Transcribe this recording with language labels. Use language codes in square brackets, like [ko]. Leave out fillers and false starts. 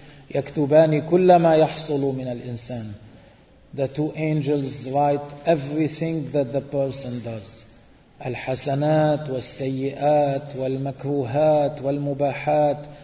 [ar] فإن الملكين يكتبان كل ما يحصل من الإنسان. [en] The two angels write everything that the person does. [ar] الحسنات والسيئات والمكروهات والمباحات.